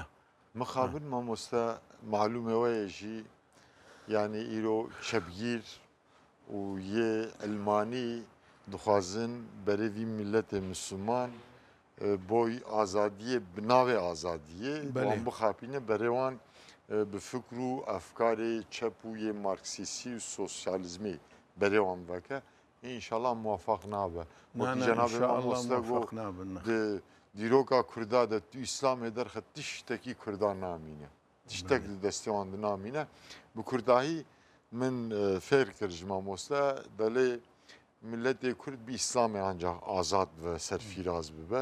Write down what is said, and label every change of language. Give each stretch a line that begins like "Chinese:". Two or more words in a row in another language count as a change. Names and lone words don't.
Kurdish: مخابن مامۆستا معلومەوەیەژی یعنی ئیرۆ شەبگیر و یێ ئەلمانی دخوازن بەرەوی میلەتێ مسلمان بۆی ئازادیە بناوێ ئازادیە وان بخاپینە بەرێوان bi fikr û efkarê çep û yê marksîsî û sosyalizmê berêwan veke înşallah muwafaq nabe. Cenab-ı Mamoste got di dîroka Kurda de tu İslamê derxe tiştekî Kurda namîne. Tiştek di destê wan dinamîne. Bi Kurdahî min fêr kir ji mamoste delê milletê Kurd bi İslamê ancak azad ve serfîraz bibe.